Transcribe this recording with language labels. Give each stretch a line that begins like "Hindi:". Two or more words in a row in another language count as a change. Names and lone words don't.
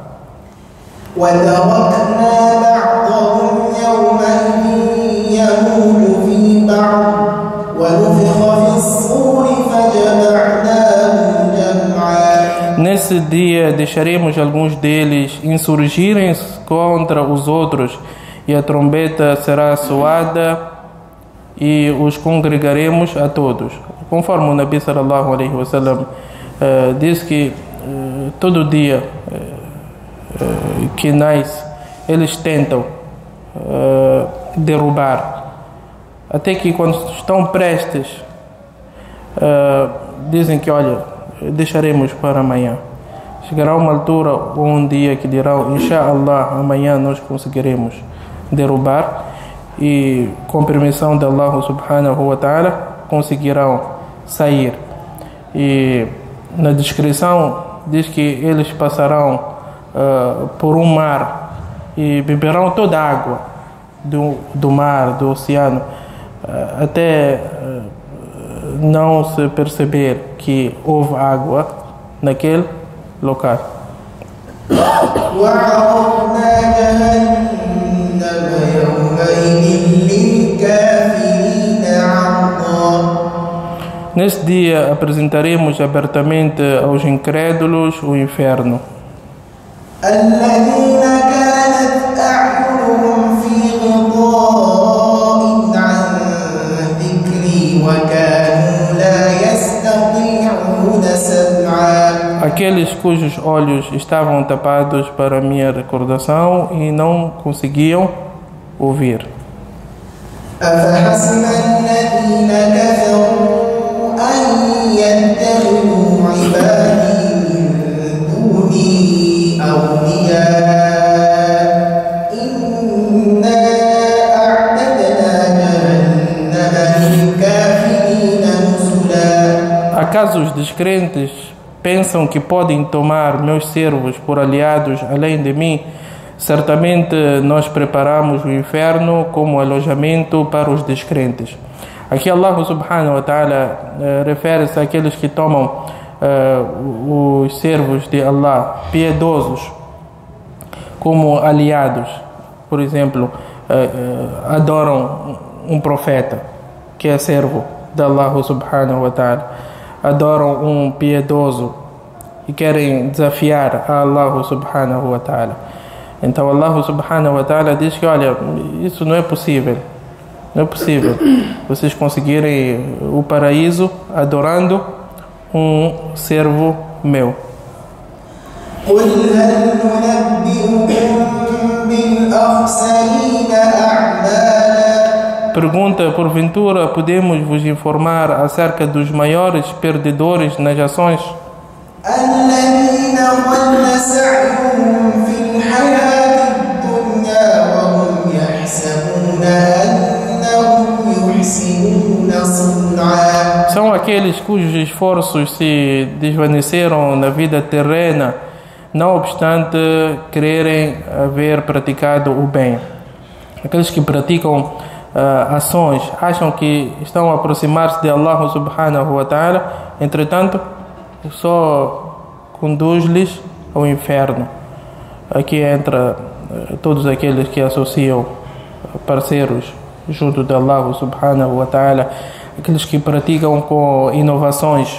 Portuguese: Nesse dia deixaremos alguns deles insurgirem contra os outros, e a trombeta será soada e os congregaremos a todos. Conforme o
Arabic: نبي صلى الله عليه وسلم
Portuguese: diz que todo dia que nasce eles tentam derrubar. Até que quando estão prestes, dizem que, olha, deixaremos para amanhã. Chegará uma altura ou um dia que dirão,
Arabic: إن شاء الله,
Portuguese: amanhã nós conseguiremos derrubar, e com permissão de
Arabic: الله سبحانه وتعالى
Portuguese: conseguirão sair. E na descrição diz que eles passarão por um mar e beberão toda a água do mar, do oceano, até não se perceber que houve água naquele local.
Arabic: وعرضنا جهنم يومئذ للكافرين عرضا.
Portuguese: Nesse dia apresentaremos abertamente aos incrédulos o inferno.
Arabic: الذين كانت أعينهم في غطاء عن ذكري وكانوا لا يستطيعون سمعا.
Portuguese: Aqueles cujos olhos estavam tapados para a minha recordação e não conseguiam ouvir.
Arabic: أفحسب الذين كفروا أن يتخذوا عبادي من دوني أولياء إنا أعتدنا جهنم للكافرين نزلا.
Portuguese: Acaso os descrentes pensam que podem tomar meus servos por aliados além de mim? Certamente nós preparamos o inferno como alojamento para os descrentes. Aqui
Arabic: الله سبحانه وتعالى
Portuguese: refere-se àqueles que tomam os servos de Allah piedosos como aliados. Por exemplo, adoram um profeta que é servo de
Arabic: الله سبحانه وتعالى,
Portuguese: adoram um piedoso e querem desafiar a
Arabic: الله سبحانه وتعالى.
Portuguese: Então
Arabic: الله سبحانه وتعالى
Portuguese: diz que, olha, isso não é possível. Não é possível vocês conseguirem o paraíso adorando um servo meu.
Arabic: قل هل ننبئكم بالأخسرين أعمالا.
Portuguese: Pergunta, porventura, podemos vos informar acerca dos maiores perdedores nas ações?
Arabic: الذين ضل سعيهم في الحياة الدنيا وهم يحسبون أنهم يحسنون صنعا.
Portuguese: São aqueles cujos esforços se desvaneceram na vida terrena, não obstante quererem haver praticado o bem. Aqueles que praticam ações acham que estão a aproximar-se de
Arabic: الله سبحانه وتعالى,
Portuguese: entretanto só conduz-lhes ao inferno. Aqui entra todos aqueles que associam parceiros junto de
Arabic: الله سبحانه وتعالى,
Portuguese: aqueles que praticam com inovações.